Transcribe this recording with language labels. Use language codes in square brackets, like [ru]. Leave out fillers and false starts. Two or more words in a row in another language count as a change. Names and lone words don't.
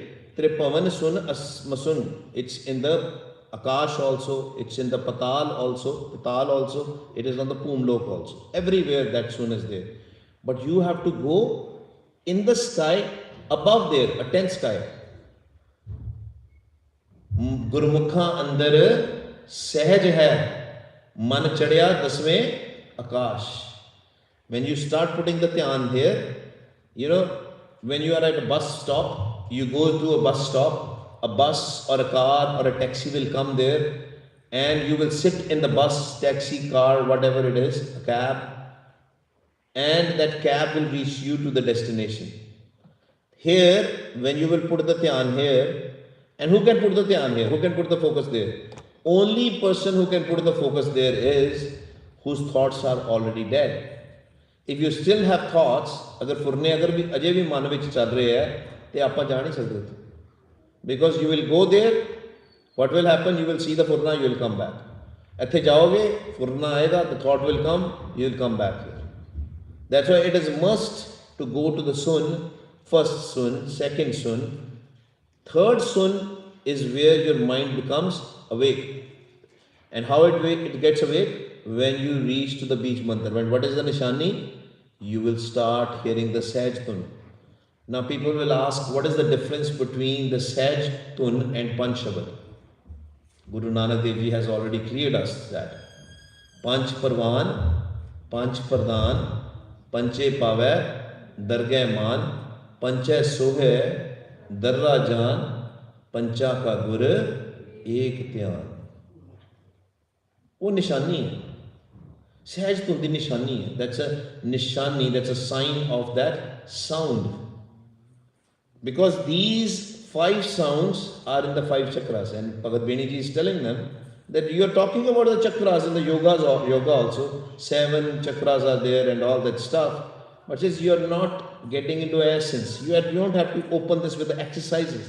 [pa] ਤ੍ਰਿਭਵਣ ਸੁੰਨ ਮਸੁੰਨ. [en] It's in the Akash also, it's in the Patal also, it is on the Pumlok also. Everywhere that Sun is there. But you have to go in the sky, above there, a 10th sky. [pa] ਗੁਰਮੁਖਾ ਅੰਦਰ ਸਹਜ ਹੈ, ਮਨ ਚੜਿਆ ਦਸਵੇ ਆਕਾਸ਼. [en] When you start putting the dhyan here, when you are at a bus stop, you go to a bus stop, a bus or a car or a taxi will come there and you will sit in the bus, taxi, car, whatever it is, a cab, and that cab will reach you to the destination. Here, when you will put the dhyan here, and who can put the dhyan here? Who can put the focus there? Only person who can put the focus there is whose thoughts are already dead. If you still have thoughts, [pa] ਅਗਰ ਫੁਰਨੇ ਅਗਰ ਭੀ ਅਜੇ ਭੀ ਮਨ ਵਿੱਚ ਚੱਲ ਰਹੇ ਹੈ, ਤੇ ਆਪਾਂ ਜਾ ਨਹੀਂ ਸਕਦੇ. [en] Because you will go there, what will happen? You will see the furna, you will come back. [pa] ਐਥੇ ਜਾਓਗੇ, ਫੁਰਨਾ ਆਏਗਾ, [en] the thought will come, you will come back here. That's why it is must to go to the sun, first sun, second sun. Third sun is where your mind becomes awake. And how it gets awake? When you reach to the Bij Mantar. When what is the Nishani? You will start hearing the Sahaj Tun. Now people will ask, what is the difference between the Sahaj Tun and Panch Shabad? Guru Nanak Dev Ji has already cleared us that. [pa] ਪੰਚ ਪਰਵਾਣ, ਪੰਚ ਪਰਧਾਨ, ਪੰਚੇ ਪਾਵੇ, ਦਰਗਹ ਮਾਨ, ਪੰਚੇ ਸੋਹੇ, ਦਰ ਰਾਜਾਨ, ਪੰਚਾ ਕਾ ਗੁਰ, ਏਕ ਧਿਆਨ. ਵੋ ਨਿਸ਼ਾਨੀ ਹੈ. ਸਹਜ ਤੁਮ ਦੀ ਨਿਸ਼ਾਨੀ ਹੈ. [en] That's a nishani, that's a sign of that sound. Because these 5 sounds are in the 5 chakras, and Bhagat Beni ji is telling them that you are talking about the chakras in the yoga also. 7 chakras are there and all that stuff. But since you are not getting into essence, you don't have to open this with the exercises.